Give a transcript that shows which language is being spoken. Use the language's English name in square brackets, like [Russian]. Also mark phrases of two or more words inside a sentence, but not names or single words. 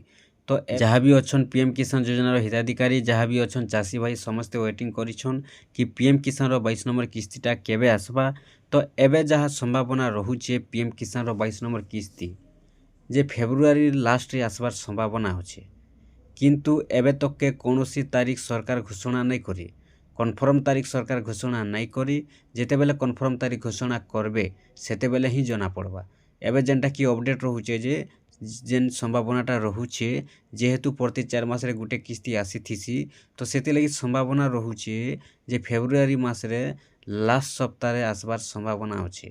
[Sambalpuri] ତ ଜହାଁ ଭି ଅଛନ ପିଏମ କିଷାନ ଯୋଜନା ରୋ ହିତାଧିକାରୀ ଜହାଁ ଭି ଅଛନ ଚାଷୀ ଭାଇ ସମସ୍ତେ ୱେଟିଂ କରିଛନ କି ପିଏମ କିଷାନ ରୋ 22 ନମ୍ବର କିସ୍ତିଟା କେବେ ଆସବା। ତ ଏବେ ଜହାଁ ସମ୍ଭାବନା ରହୁଚେ ପିଏମ କିଷାନ ରୋ 22 ନମ୍ବର କିସ୍ତି ଜେ ଫେବ୍ରୁଆରୀ ଲାଷ୍ଟ ରେ ଆସବାର ସମ୍ଭାବନା ହୋଚେ। କିନ୍ତୁ ଏବେ ତକେ କୌଣସି ତାରିଖ ସରକାର ଘୋଷଣା ନାଇଁ କରି, କନଫର୍ମ ତାରିଖ ସରକାର ଘୋଷଣା ନାଇଁ କରି, ଯେତେବେଲେ କନଫର୍ମ ତାରିଖ ଘୋଷଣା କରବେ ସେତେବେଲେ ହିଁ ଜଣା ପଡ଼ବା। ଏବେ ଯେନ୍ଟା କି ଅପଡେଟ୍ ରହୁଛେ ଯେ ଯେନ୍ ସମ୍ଭାବନାଟା ରହୁଛେ, ଯେହେତୁ ପ୍ରତି 4 ମାସରେ ଗୁଟେ କିସ୍ତି ଆସିଥିସି, ତ ସେଥିଲାଗି ସମ୍ଭାବନା ରହୁଛେ ଯେ ଫେବୃଆରୀ ମାସରେ ଲାଷ୍ଟ ସପ୍ତାହରେ আসবার ସମ୍ଭାବନା ଅଛେ।